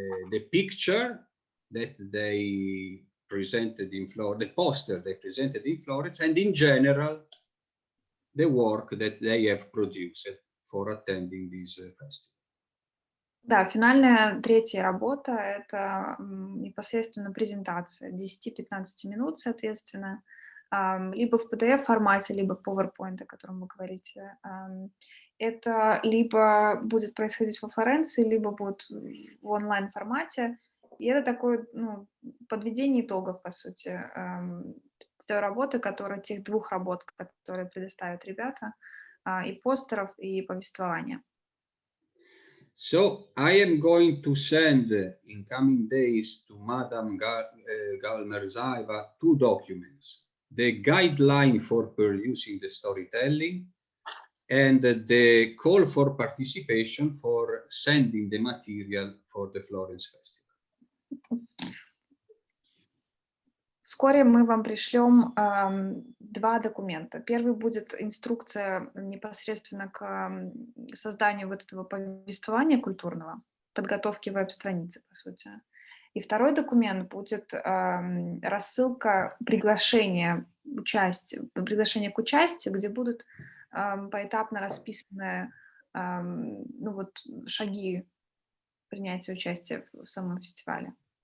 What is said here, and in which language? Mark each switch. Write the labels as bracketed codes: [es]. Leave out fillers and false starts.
[en] the picture that they presented in Florence, the poster they presented in Florence, and in general, the work that they have produced for attending this festival. [ru] Да, финальная третья работа — это непосредственно презентация 10-15 минут, соответственно, либо в PDF-формате, либо PowerPoint, о котором вы говорите. Это либо будет происходить во Флоренции, либо будет в онлайн-формате. И это такое, ну, подведение итогов, по сути, той работы, тех 2 работ, которые предоставят ребята, и постеров, и повествования. [en] So I am going to send in coming days to Madam Galmerzaeva 2 documents: the guideline for perusing the storytelling and the call for participation for sending the material for the Florence Festival. [ru] Вскоре мы вам пришлем 2 документа. Первый будет инструкция непосредственно к созданию вот этого повествования культурного, подготовки веб-страницы, по сути. И второй документ будет рассылка приглашения к участию, где будут поэтапно расписаны ну вот, шаги принятия участия в самом фестивале.